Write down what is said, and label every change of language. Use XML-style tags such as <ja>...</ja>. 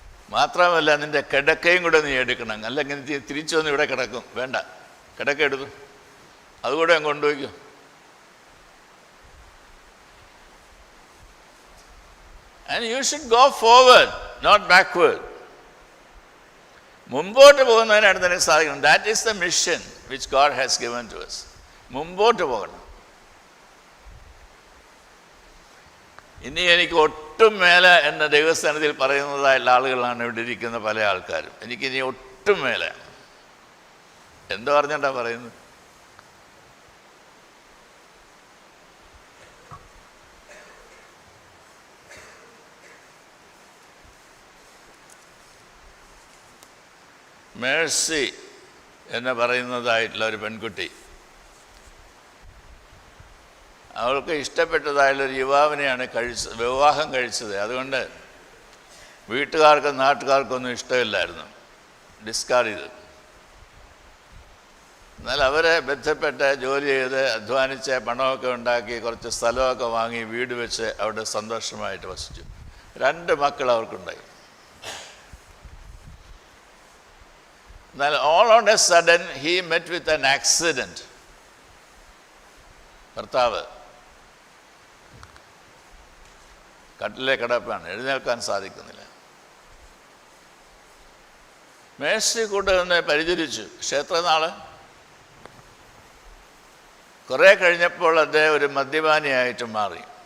<ml>മാത്രമല്ല നിന്റെ കിടക്കയും കൂടെ നീ എടുക്കണം. അല്ലെങ്കിൽ നീ തിരിച്ചു വന്ന് ഇവിടെ കിടക്കും. വേണ്ട, കിടക്ക എടുത്തു, അതുകൂടെ ഞാൻ കൊണ്ടുപോയിക്കും.</ml> <en>And you should go forward, not backward.</en> <ml>മുമ്പോട്ട് പോകുന്നതിനാണ് നിനക്ക് സാധിക്കണം.</ml> <en>That is the mission which God has given to us.</en> <ml>മുമ്പോട്ട് പോകണം. ഇനി എനിക്ക് ഒട്ടും മേലെ എന്ന ദൈവസ്ഥാനത്തിൽ പറയുന്നതായുള്ള ആളുകളാണ് ഇവിടെ ഇരിക്കുന്ന പല ആൾക്കാരും. എനിക്കിനി ഒട്ടും മേലെ. എന്തോ പറഞ്ഞിട്ടാ പറയുന്നത്? മേഴ്സി എന്ന് പറയുന്നതായിട്ടുള്ള ഒരു പെൺകുട്ടി, അവൾക്ക് ഇഷ്ടപ്പെട്ടതായുള്ളൊരു യുവാവിനെയാണ് വിവാഹം കഴിച്ചത്. അതുകൊണ്ട് വീട്ടുകാർക്കും നാട്ടുകാർക്കൊന്നും ഇഷ്ടമില്ലായിരുന്നു, ഡിസ്കാർഡ് ചെയ്തു. എന്നാൽ അവരെ ബന്ധപ്പെട്ട് ജോലി ചെയ്ത് അധ്വാനിച്ച് പണമൊക്കെ ഉണ്ടാക്കി കുറച്ച് സ്ഥലമൊക്കെ വാങ്ങി വീട് വെച്ച് അവിടെ സന്തോഷമായിട്ട് വസിച്ചു. 2 മക്കൾ അവർക്കുണ്ടായി.</ml> <en>എന്നാൽ all on a sudden he met with an accident.</en> <ml>ഭർത്താവ് കട്ടിലെ കിടപ്പാണ്, എഴുന്നേൽക്കാൻ സാധിക്കുന്നില്ല. മേഴ്സി കൂടെ ഒന്ന് പരിചരിച്ചു. പക്ഷെ എത്ര നാള്? കുറെ കഴിഞ്ഞപ്പോൾ അദ്ദേഹം ഒരു മദ്യപാനിയായിട്ട് മാറി.</ml>